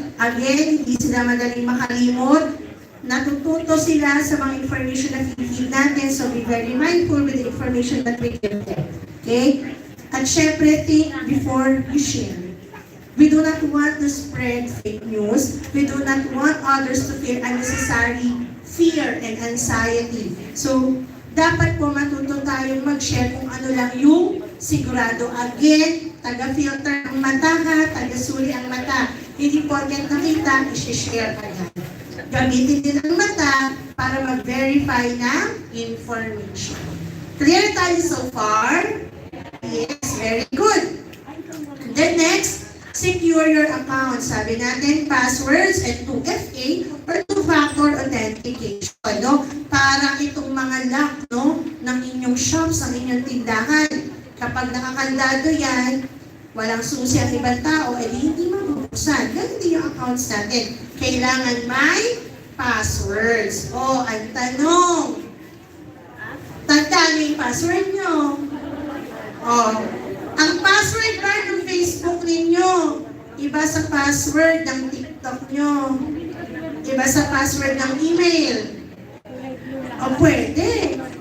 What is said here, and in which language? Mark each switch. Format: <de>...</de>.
<tl>Again, hindi sila madaling makalimot. Natututo sila sa mga information na feed natin,</tl> <en>so be very mindful with the information that we give them, okay?</en> <tl>At syempre,</tl> <en>think before you share. We do not want to spread fake news. We do not want others to feel unnecessary fear and anxiety.</en> <tl>So, dapat po matuto tayong mag-share kung ano lang yung sigurado. Again, taga-filter ang mata ha, taga-suri ang mata. Hindi porket nakita, isi-share agad. Gamitin din ang mata para mag-verify ng information.</tl> <en>Clear tayo so far? Yes, very good. And then next, secure your account.</en> <tl>Sabi natin,</tl> <en>passwords and 2FA or two-factor authentication. No?</en> <tl>Para itong mga lock no, ng inyong shops, ng inyong tindahan. Kapag nakakandado yan, walang susi ang ibang tao, edi hindi mabubuksan. Ganun din yung accounts natin. Kailangan may passwords. O, ang tanong, tandaan niyo yung password nyo. O, ang password ba ng Facebook ninyo, iba sa password ng TikTok nyo, iba sa password ng email. O pwede.</tl>